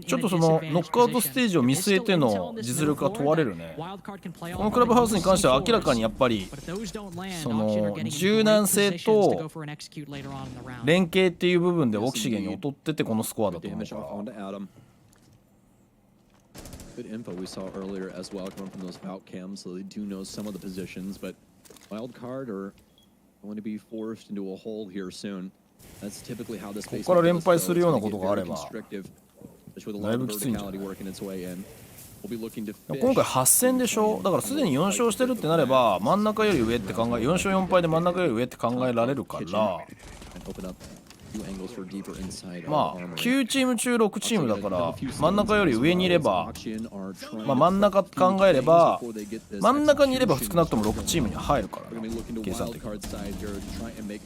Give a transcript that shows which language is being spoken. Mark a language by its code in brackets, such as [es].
[ja] ちょっとそのノックアウトステージを見据えての実力が問われるね。このクラブハウスに関しては明らかにやっぱりその柔軟性と連携っていう部分でオキシゲンに劣っててこのスコアだと思うから。 [en] Good info we saw earlier as well coming from those Valk cams, so they do know some of the positions, but Wildcard are going to be forced into a hole here soon. That's typically how this base [ja] ここから連敗するようなことがあればだいぶきついんじゃない？今回8戦でしょ。だからすでに4勝してるってなれば真ん中より上って考え、4勝4敗で真ん中より上って考えられるから、まあ9チーム中6チームだから真ん中より上にいれば、まあ真ん中考えれば真ん中にいれば少なくとも6チームに入るからな、計算的に。